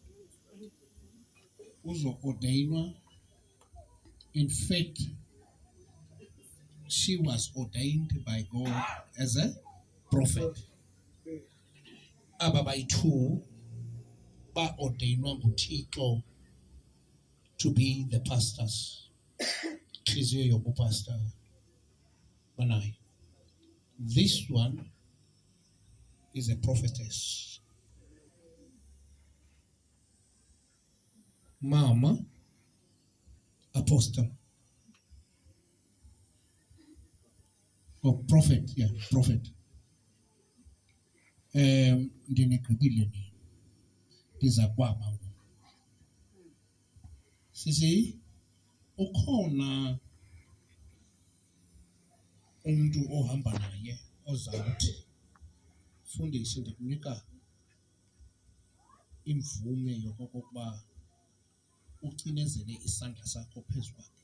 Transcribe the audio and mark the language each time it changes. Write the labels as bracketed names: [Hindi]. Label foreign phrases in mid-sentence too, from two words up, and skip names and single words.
[Xhosa] Uzoordeyinwa, [English] in fact she was ordained by God as a prophet. [Xhosa] Aba bayi-2 ba-ordainwa nguThixo [English] to be the pastors. [Xhosa] Nhliziyo yobupastor banayo. [English] This one is a prophetess. Mama, apostle. Or prophet, yeah, prophet. [Xhosa] Ndinikubile ni. Ndiza kwaba. Sisi, ukhona umuntu ohamba naye ozawuthi fundise ndikunika imvume yokokuba ucinezele isandla sakho phezu kwakhe.